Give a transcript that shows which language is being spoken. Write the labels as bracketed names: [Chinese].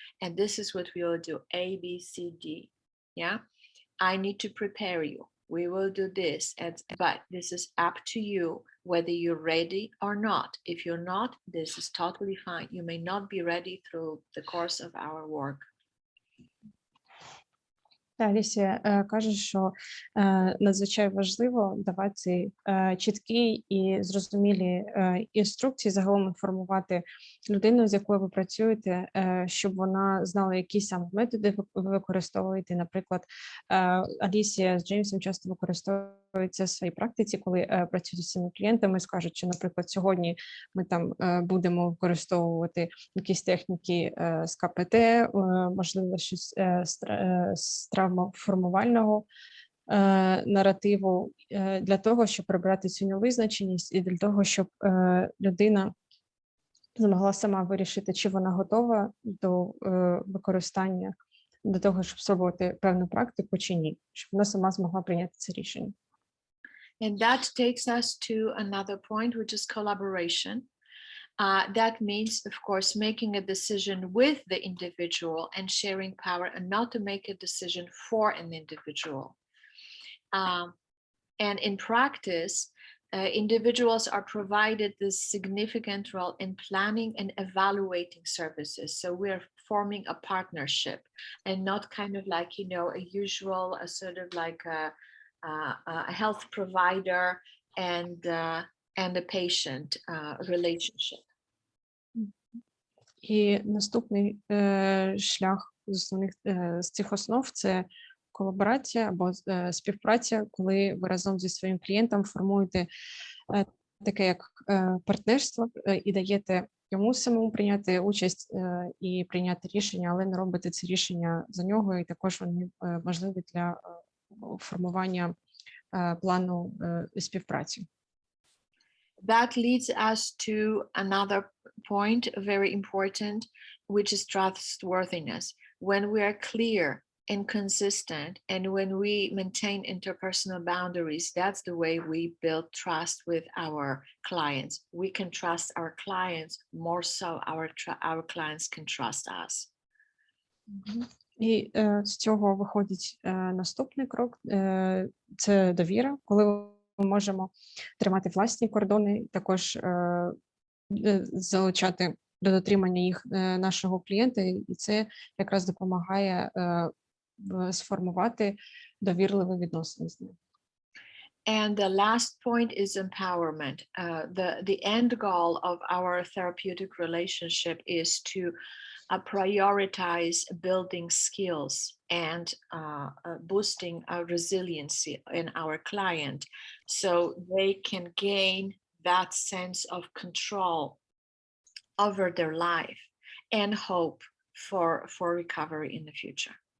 [English] And this is what we will do, A, B, C, D. Yeah, I need to prepare you. We will do this, but this is up to you whether you're ready or not. If you're not, this is totally fine. You may not be ready through the course of our work. [Ukrainian] Алісія каже, що надзвичайно важливо давати чіткі і зрозумілі інструкції, загалом інформувати людину, з якою ви працюєте, щоб вона знала, які саме методи ви використовуєте. Наприклад, Алісія з Джеймсом часто використовується в своїй практиці, коли працюють з цими клієнтами, скажуть, що, наприклад, сьогодні ми там будемо використовувати якісь техніки з КПТ, можливо, щось з травмоформувального наративу, для того, щоб прибрати цю невизначеність і для того, щоб людина змогла сама вирішити, чи вона готова до використання до того, щоб спробувати певну практику чи ні, щоб вона сама змогла прийняти це рішення. [English] And that takes us to another point, which is collaboration. That means, of course, making a decision with the individual and sharing power, and not to make a decision for an individual. And in practice, individuals are provided this significant role in planning and evaluating services. So we're forming a partnership and not kind of like, you know, a usual, a sort of like a health provider and a patient relationship. [Ukrainian] І наступний шлях з цих основ – це колаборація або співпраця, коли ви разом зі своїм клієнтом формуєте таке як партнерство і даєте йому самому прийняти участь і прийняти рішення, але не робите це рішення за нього, і також вони важливі для формування плану співпраці. [English] That leads us to another point, very important, which is trustworthiness. When we are clear and consistent, and when we maintain interpersonal boundaries, that's the way we build trust with our clients. We can trust our clients more so our clients can trust us. [Ukrainian] І з цього виходить наступний крок – це довіра, коли ми можемо тримати власні кордони, також залучати до дотримання їх нашого клієнта, і це якраз допомагає сформувати довірливі відносини з ним. [English] And the last point is empowerment. The end goal of our therapeutic relationship is to prioritize building skills and boosting our resiliency in our client, so they can gain that sense of control over their life and hope for recovery in the future.